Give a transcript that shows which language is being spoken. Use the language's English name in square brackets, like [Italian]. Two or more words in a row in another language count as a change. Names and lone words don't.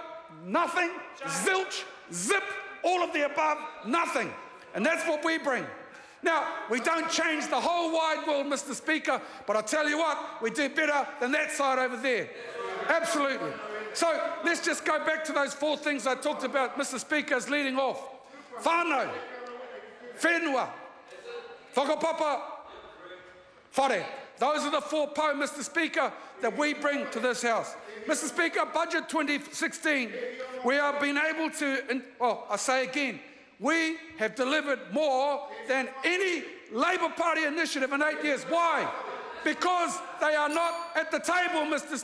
[English] Nothing, zilch, zip, all of the above, nothing. And that's what we bring. Now, we don't change the whole wide world, Mr. Speaker, but I tell you what, we do better than that side over there. Absolutely. So let's just go back to those 4 things I talked about, Mr. Speaker, as leading off. [Māori] Whānau, whenua, whakapapa, whare. [English] Those are the 4 po, Mr. Speaker, that we bring to this House. Mr. Speaker, Budget 2016, we have been able to, I say again, we have delivered more than any Labour Party initiative in 8 years. Why? Because they are not at the table, Mr.